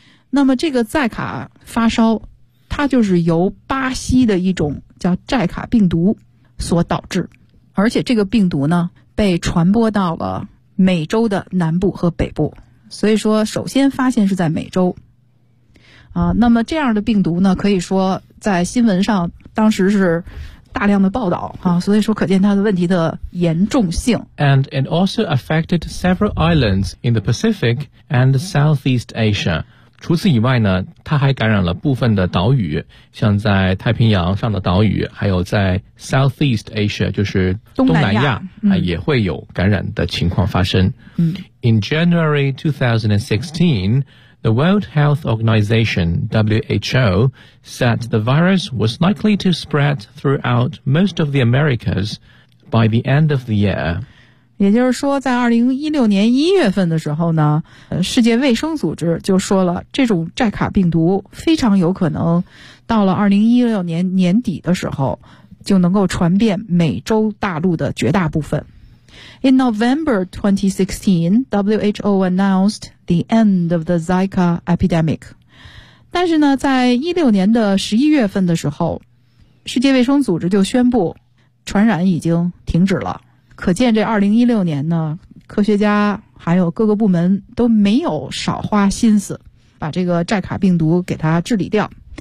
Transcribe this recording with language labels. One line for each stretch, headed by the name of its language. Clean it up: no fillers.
Chinese: 那么这个寨卡发烧它就是由巴西的一种叫寨卡病毒所导致，而且这个病毒呢被传播到了美洲的南部和北部，所以说首先发现是在美洲那么这样的病毒呢可以说在新闻上当时是大量的报道所以说可见它的问题的严重性。
English: And it also affected several islands in the Pacific and Southeast Asia.
Chinese: 除此以外呢它还感染了部分的岛屿，像在太平洋上的岛屿，还有在 Southeast Asia 就是东南亚、也会有感染的情况发生。
English: In January 2016,The World Health Organization, WHO, said the virus was likely to spread throughout most of the Americas by the end of the year.
Chinese: 也就是说在2016年1月份的时候呢，世界卫生组织就说了这种寨卡病毒非常有可能到了2016年年底的时候就能够传遍美洲大陆的绝大部分。
English: In November 2016, WHO announced the end of the Zika epidemic.
Chinese: 但是呢，在16年的11月份的时候，世界卫生组织就宣布传染已经停止了。可见这2016年呢，科学家还有各个部门都没有少花心思把这个寨卡病毒给它治理掉。